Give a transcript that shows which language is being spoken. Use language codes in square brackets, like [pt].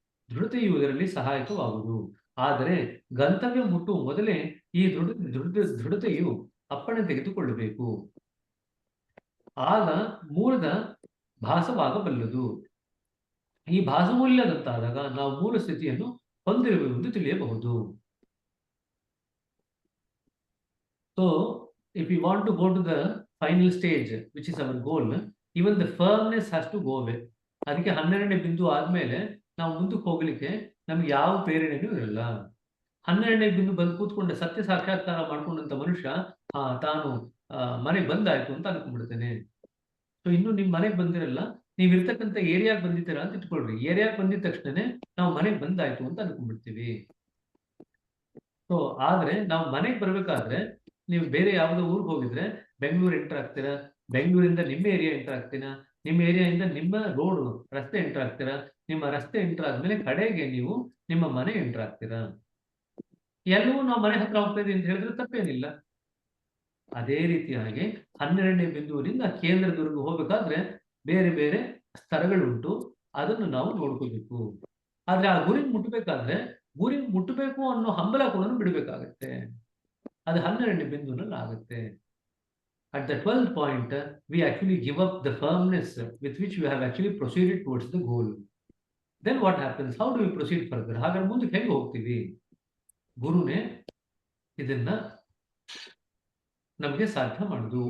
[kn] ದೃಢತೆಯು ಇದರಲ್ಲಿ ಸಹಾಯಕವಾಗುವುದು. ಆದರೆ ಗಂತವ್ಯ ಮುಟ್ಟುವ ಮೊದಲೇ ಈ ದೃಢತೆಯು ಅಪ್ಪಣೆ ತೆಗೆದುಕೊಳ್ಳಬೇಕು. ಆಗ ಮೂಲದ ಭಾಸವಾಗಬಲ್ಲದು. ಈ ಭಾಸಮೂಲ್ಯದಂತಾದಾಗ ನಾವು ಮೂಲ ಸ್ಥಿತಿಯನ್ನು ಹೊಂದಿರುವುದೆಂದು ತಿಳಿಯಬಹುದು. [en] So if we want to go to the final stage, which is our goal, even the firmness has to go away. [kn] ಅದಕ್ಕೆ 12ನೇ ಬಿಂದು ಆದ್ಮೇಲೆ ನಾವು ಮುಂದಕ್ಕೆ ಹೋಗ್ಲಿಕ್ಕೆ ನಮ್ಗೆ ಯಾವ ಪ್ರೇರಣೆಯೂ ಇರಲ್ಲ. 12ನೇ ಬಿಂದು ಬಂದು ಕೂತ್ಕೊಂಡ ಸತ್ಯ ಸಾಕ್ಷಾತ್ಕಾರ ಮಾಡ್ಕೊಂಡಂತ ಮನುಷ್ಯ ತಾನು ಮನೆಗೆ ಬಂದಾಯ್ತು ಅಂತ ಅನ್ಕೊಂಡ್ಬಿಡ್ತೇನೆ. ಸೊ ಇನ್ನು ನಿಮ್ ಮನೆಗೆ ಬಂದಿರಲ್ಲ, ನೀವ್ ಇರ್ತಕ್ಕಂಥ ಏರಿಯಾಗೆ ಬಂದಿದ್ದೀರಾ ಅಂತ ಇಟ್ಕೊಳ್ರಿ. ಏರಿಯಾಗೆ ಬಂದಿದ ತಕ್ಷಣನೇ ನಾವು ಮನೆಗೆ ಬಂದಾಯ್ತು ಅಂತ ಅನ್ಕೊಂಡ್ಬಿಡ್ತೀವಿ. ಸೊ ಆದ್ರೆ ನಾವು ಮನೆಗೆ ಬರ್ಬೇಕಾದ್ರೆ ನೀವು ಬೇರೆ ಯಾವುದೋ ಊರಿಗೆ ಹೋಗಿದ್ರೆ ಬೆಂಗಳೂರು ಎಂಟರ್ ಆಗ್ತೀರಾ, ಬೆಂಗಳೂರಿಂದ ನಿಮ್ಮ ಏರಿಯಾ ಎಂಟರ್ ಆಗ್ತೀರಾ, ನಿಮ್ಮ ಏರಿಯಾದಿಂದ ನಿಮ್ಮ ರೋಡ್ ರಸ್ತೆ ಎಂಟರ್ ಆಗ್ತೀರಾ, ನಿಮ್ಮ ರಸ್ತೆ ಎಂಟರ್ ಆದ್ಮೇಲೆ ಕಡೆಗೆ ನೀವು ನಿಮ್ಮ ಮನೆ ಎಂಟರ್ ಆಗ್ತೀರಾ. ಎಲ್ಲವೂ ನಾವು ಮನೆ ಹತ್ರ ಹೋಗ್ತಾ ಇದೀವಿ ಅಂತ ಹೇಳಿದ್ರೆ ತಪ್ಪೇನಿಲ್ಲ. ಅದೇ ರೀತಿಯಾಗಿ 12ನೇ ಬಿಂದುವಿನಿಂದ ಕೇಂದ್ರದವರೆಗೂ ಹೋಗ್ಬೇಕಾದ್ರೆ ಬೇರೆ ಬೇರೆ ಸ್ತರಗಳುಂಟು, ಅದನ್ನು ನಾವು ನೋಡ್ಕೋಬೇಕು. ಆದ್ರೆ ಆ ಗುರಿ ಮುಟ್ಟಬೇಕಾದ್ರೆ ಗುರಿ ಮುಟ್ಟಬೇಕು ಅನ್ನೋ ಹಂಬಲ ಕೂಡ ಬಿಡಬೇಕಾಗತ್ತೆ. ಅದು 12ನೇ ಬಿಂದುನಲ್ಲಿ ಆಗುತ್ತೆ. [en] At the 12th point, we actually give up the firmness with which we have actually proceeded towards the goal. Then what happens? How do we proceed further? [kn] ಹಾಗಾದ್ರೆ ಮುಂದಕ್ಕೆ ಹೇಗೆ ಹೋಗ್ತೀವಿ? ಗುರುನೇ ಇದನ್ನ ನಮಗೆ ಸಾಧ್ಯ ಮಾಡುದು.